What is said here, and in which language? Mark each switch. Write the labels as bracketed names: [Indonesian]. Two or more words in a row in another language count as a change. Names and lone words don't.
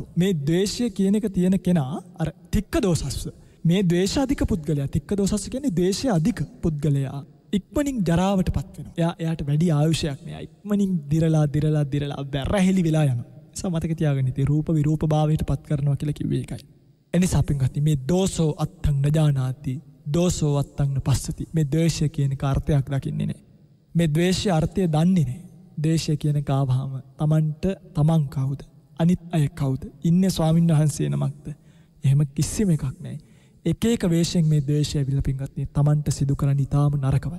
[Sinhala] මේ ද්වේෂය කියන එක තියෙන කෙනා අර [Pali] තික්ක දෝසස්ස. [Sinhala] මේ ද්වේෂාධික පුද්ගලයා [Pali] තික්ක දෝසස්ස [Sinhala] කියන්නේ ද්වේෂය අධික පුද්ගලයා ඉක්මනින් ජරාවට පත් වෙනවා. එයාට වැඩි ආයුෂයක් නෑ. ඉක්මනින් දිරලා වැරහැලි වෙලා යනවා. නිසා මතක තියාගන්න ඉතින් රූප විරූපභාවයට පත් කරනවා කියලා කිව්වේ ඒකයි. එනිසා පින්වත්නි මේ [Pali] දෝසෝ අත්තං නජානාති දෝසෝ අත්තං නපස්සති. [Sinhala] මේ ද්වේෂය කියන එක අර්ථයක් දකින්නේ නෑ. මේ ද්වේෂයේ අර්ථය දන්නේ නෑ. ද්වේෂය කියන එක ආවහම තමන් කවුද? අනිත් අය කවුද? ඉන්නේ ස්වාමීන් වහන්සේ නමක්ද? එහෙම කිසිම එකක් නෑ. එක වේශයෙන් මේ ද්වේෂය ඇවිල්ලා පින්වත්නි තමන්ට සිදු කරන්න ඉතාම නරකවල්.